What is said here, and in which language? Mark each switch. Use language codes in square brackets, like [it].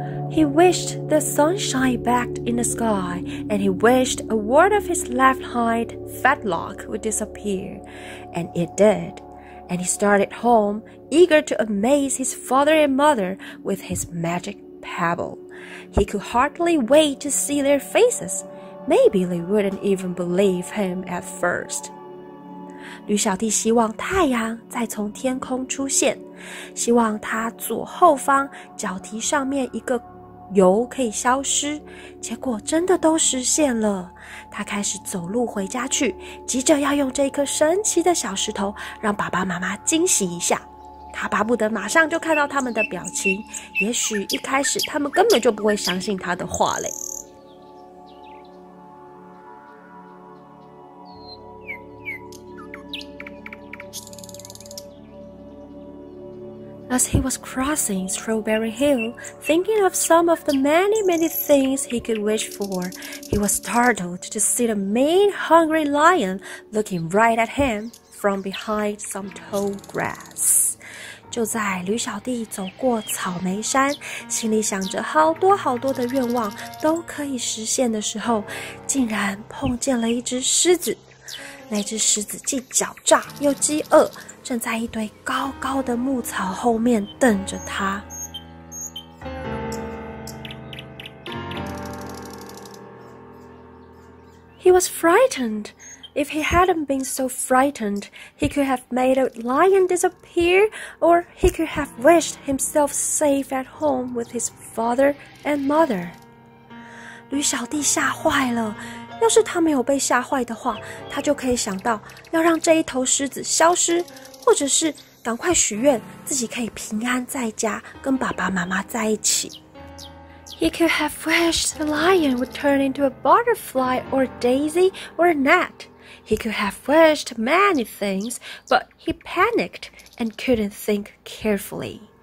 [en] He wished the sunshine back in the sky, and he wished a word of his left hind fetlock would disappear, and it did.And he started home, eager to amaze his father and mother with his magic pebble. He could hardly wait to see their faces. Maybe they wouldn't even believe him at first. [zh] 驢小弟希望太阳再从天空出现，希望他左后方脚蹄上面一个油可以消失，结果真的都实现了。他开始走路回家去，急着要用这颗神奇的小石头让爸爸妈妈惊喜一下。他巴不得马上就看到他们的表情，也许一开始他们根本就不会相信他的话嘞。 [en] As he was crossing Strawberry Hill, thinking of some of the many things he could wish for, he was startled to see the mean, hungry lion looking right at him from behind some tall grass. [zh] 就在驢小弟走过草莓山，心里想着好多的愿望都可以实现的时候，竟然碰见了一只狮子。那只狮子既狡诈又饥饿，正在一堆高高的牧草后面瞪着他。 [en] He was frightened. If he hadn't been so frightened, he could have made a lion disappear, or he could have wished himself safe at home with his father and mother. [zh] 驢小弟吓坏了。要是他没有被吓坏的话，他就可以想到要让这一头狮子消失，或者是赶快许愿自己可以平安在家，跟爸爸妈妈在一起。 [en] He could have wished the lion would turn into a butterfly or a daisy or a gnat. He could have wished many things, but he panicked and couldn't think carefully.